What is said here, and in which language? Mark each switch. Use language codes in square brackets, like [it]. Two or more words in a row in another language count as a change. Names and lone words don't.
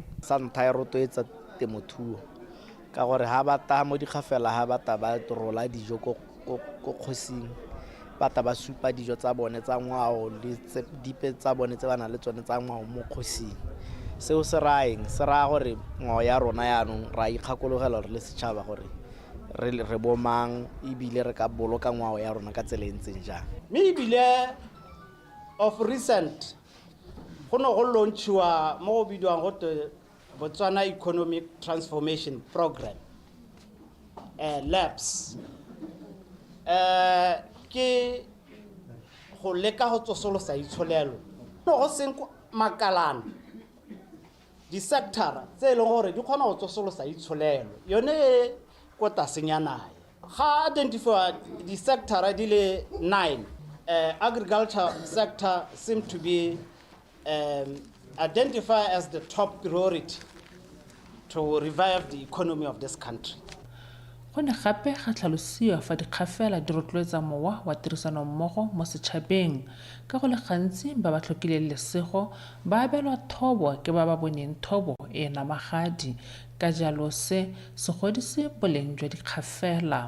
[tn] Santa e rotloetsa temothuo ka gore ha bata mo dikgafela ha bata ba rola dijo ko kgosing, bata ba supa dijo tsa bone tsa ngwao le dipe tsa bone tse ba na le tsone tsa ngwao mo kgosing. Seo se raya gore ngwao ya rona yaanong ra ikgakologela gore le setšhaba gore re bomang ebile re ka boloka ngwao ya rona ka tsela e ntseng jang. Mme ebile [en] of recent [tn] go no go launchiwa mo go bidiwang gote Botswana Economic Transformation Program, LAPS. Ke go leka go tsosolosa itsholelo no go seng makalana di sector tse leng gore di kgona go tsosolosa itsholelo yone e kota senyana ga identify di sector di le 9. [en] Agriculture sector seem to be identified as the top priority to revive the economy of this country. [tn] Go ne gape ga tlhalosiwa fa dikgafela di rotloetsa mowa wa tirisano mmogo mo setšhabeng ka go le gantsi ba ba tlhokileng lesego ba abelwa thobo ke ba ba boneng thobo e namagadi ka jalo se godise boleng jwa dikgafela.